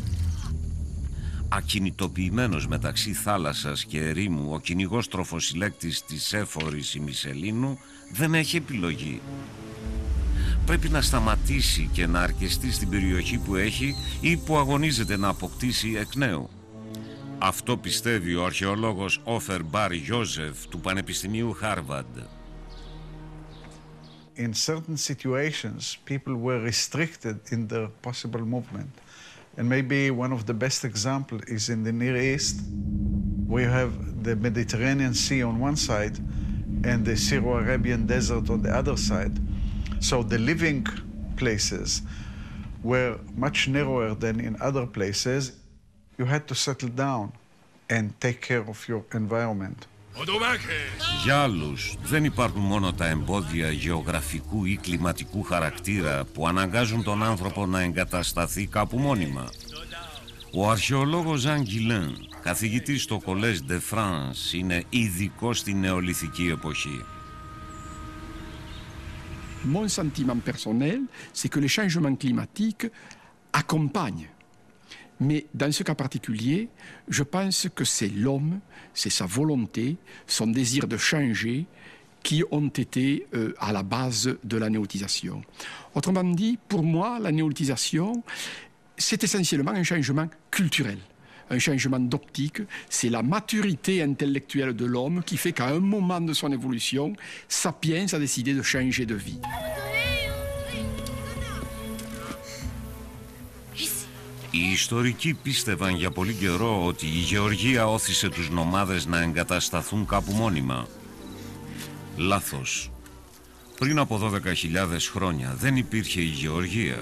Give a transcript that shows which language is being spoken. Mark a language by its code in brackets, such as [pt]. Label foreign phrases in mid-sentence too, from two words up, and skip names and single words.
[el] Ακινητοποιημένος μεταξύ θάλασσας και ερήμου, ο κυνηγός τροφοσυλλέκτης της έφορης ημισελήνου δεν έχει επιλογή. Πρέπει να σταματήσει και να αρκεστεί στην περιοχή που έχει ή που αγωνίζεται να αποκτήσει εκ νέου. Αυτό πιστεύει ο αρχαιολόγος Όφερ Μπαρ Γιόζεφ του Πανεπιστημίου Χάρβαρντ. [en] In certain situations, people were restricted in their possible movement. And maybe one of the best examples is in the Near East. We have the Mediterranean Sea on one side and the Syro-Arabian desert on the other side. So the living places were much narrower than in other places. You had to settle down and take care of your environment. [el] Για άλλους δεν υπάρχουν μόνο τα εμπόδια γεωγραφικού ή κλιματικού χαρακτήρα που αναγκάζουν τον άνθρωπο να εγκατασταθεί κάπου μόνιμα. Ο αρχαιολόγος Ζαν Γκιλέν, καθηγητής στο Collège de France, είναι ειδικός στην νεολιθική εποχή. [fr] Mon sentiment personnel, c'est que les changements climatiques accompagnent Mais dans ce cas particulier, je pense que c'est l'homme, c'est sa volonté, son désir de changer qui ont été à la base de la néolithisation. Autrement dit, pour moi, la néolithisation, c'est essentiellement un changement culturel, un changement d'optique. C'est la maturité intellectuelle de l'homme qui fait qu'à un moment de son évolution, Sapiens a décidé de changer de vie. [el] Οι ιστορικοί πίστευαν για πολύ καιρό ότι η γεωργία όθησε τους νομάδες να εγκατασταθούν κάπου μόνιμα. Λάθος. Πριν από 12.000 χρόνια δεν υπήρχε η γεωργία.